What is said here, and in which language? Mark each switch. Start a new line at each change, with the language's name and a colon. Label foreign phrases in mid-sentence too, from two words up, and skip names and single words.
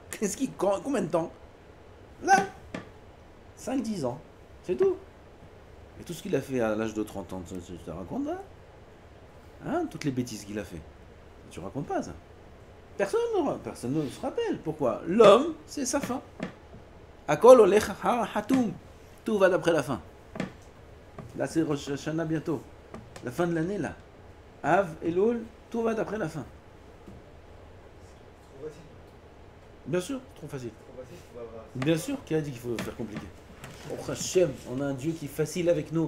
French: Combien de temps? Là, 5-10 ans, c'est tout. Et tout ce qu'il a fait à l'âge de 30 ans, tu te racontes là? Hein? Toutes les bêtises qu'il a fait. Tu racontes pas ça. Personne ne se rappelle. Pourquoi? L'homme, c'est sa fin.
Hebrew: הכל הולך החתום.
French: Tout va d'après la fin. Là, c'est Rosh Hashanah bientôt. La fin de l'année, là. Av, Elul, tout va d'après la fin. Trop facile. Bien sûr, trop facile. Trop facile, tu vas avoir. Bien sûr, qui a dit qu'il faut faire compliqué? Oh Hachem, on a un Dieu qui est facile avec nous.